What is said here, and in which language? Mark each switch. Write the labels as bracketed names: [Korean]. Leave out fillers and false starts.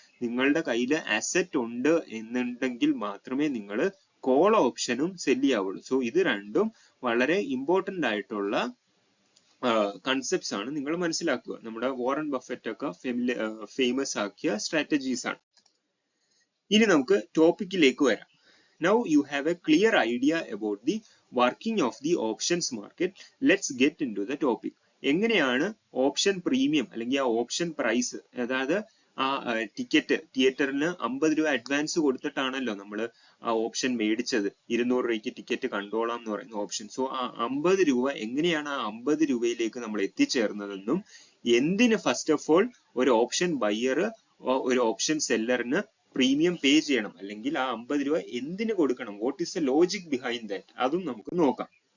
[Malayalam] നിങ്ങളുടെ കയ്യിൽ അസറ്റ് ഉണ്ട് എന്നുണ്ടെങ്കിൽ മാത്രമേ നിങ്ങൾ കോൾ ഓപ്ഷനും സെല്ല് ചെയ്യാവുള്ളൂ. സോ ഇത് രണ്ടും വളരെ ഇമ്പോർട്ടന്റ് ആയിട്ടുള്ള കൺസെപ്റ്റ്സ് ആണ്. നിങ്ങൾ മനസ്സിലാക്കുക. നമ്മുടെ വാറൻ ബഫറ്റ് ഒക്കെ ഫേമസ് ആക്കിയ സ്ട്രാറ്റജീസ് ആണ്. ഇനി നമുക്ക് ടോപ്പിക്കിലേക്ക് വരാം. [English] Now you have a clear idea about the working of the options market. Let's get into the topic. [Malayalam] എങ്ങനെയാണ് ഓപ്ഷൻ പ്രീമിയം അല്ലെങ്കിൽ ആ ഓപ്ഷൻ പ്രൈസ്, അതായത് ആ ടിക്കറ്റ് തിയേറ്ററിന് 50 രൂപ അഡ്വാൻസ് കൊടുത്തിട്ടാണല്ലോ നമ്മൾ ആ ഓപ്ഷൻ മേടിച്ചത്. 200 രൂപയ്ക്ക് ടിക്കറ്റ് കണ്ടോളാം എന്ന് പറയുന്ന ഓപ്ഷൻ. സോ ആ 50 രൂപ എങ്ങനെയാണ് ആ 50 രൂപയിലേക്ക് നമ്മൾ എത്തിച്ചേർന്നതെന്നും എന്തിന് [English] first of all [Malayalam] ഒരു ഓപ്ഷൻ ബയ്യർ ഒരു ഓപ്ഷൻ സെല്ലറിന് പ്രീമിയം പേ ചെയ്യണം, അല്ലെങ്കിൽ ആ 50 രൂപ എന്തിന് കൊടുക്കണം, [English] what is the logic behind that, [Malayalam] അതും നമുക്ക് നോക്കാം.